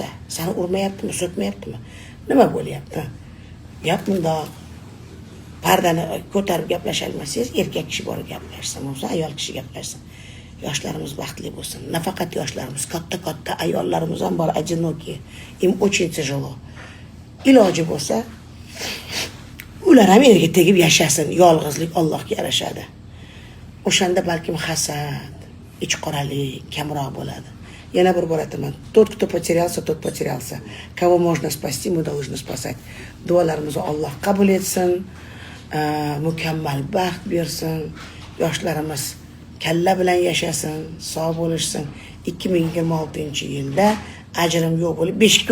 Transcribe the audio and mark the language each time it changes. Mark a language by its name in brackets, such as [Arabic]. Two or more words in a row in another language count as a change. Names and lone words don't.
[Uzbek] Seni urmayaptimi, so'kmayaptimi? Nima bo'lyapti? Gap bundoq. Pardani ko'tarib gaplasha olmasangiz, erkak kishi borib gaplashsin, bo'lsa ayol kishi gaplashsin. Yoshlarimiz baxtli bo'lsin. Nafaqat yoshlarimiz, katta ayollarimiz ham bor, [Russian] одинокие. Им очень тяжело. [Uzbek] Iloji bo'lsa ular ham eriga tegib yashasin. Yolg'izlik Allohga yarashadi. O'shanda balkim hasad, ichqoralik kamroq bo'ladi. Yana bir bor aytaman. [Russian] Тот, кто потерялся, тот потерялся. Кого можно спасти, мы должны спасать. [Uzbek] Duolarimizni Alloh qabul etsin. Mukammal baxt bersin. Yoshlarimiz kalla bilan yashasin, sog' bo'lishsin. 2026-yilda ajrim yo'q bo'lib beshikda